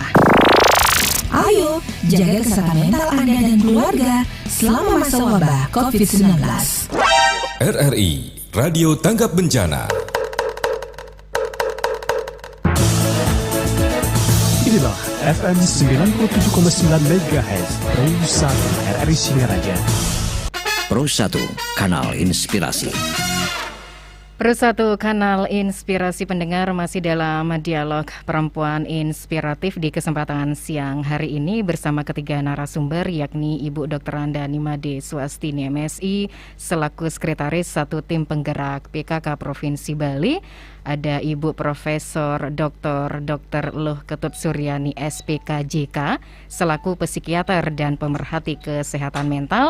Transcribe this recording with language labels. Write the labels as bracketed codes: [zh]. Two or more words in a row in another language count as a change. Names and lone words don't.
[id] Ayo, jaga kesehatan mental Anda dan keluarga selama masa wabah COVID-19. RRI Radio Tanggap Bencana. Inilah FM 97,9 MHz Pro 1 RRI Singaraja. Pro 1 Kanal Inspirasi. Pro 1 Kanal Inspirasi pendengar, masih dalam dialog perempuan inspiratif di kesempatan siang hari ini bersama ketiga narasumber, yakni Ibu Dr. Anda Nimade Swastini MSI selaku Sekretaris Satu Tim Penggerak PKK Provinsi Bali. Ada Ibu Profesor Dr. Luh Ketut Suryani SPKJK selaku psikiater dan pemerhati kesehatan mental.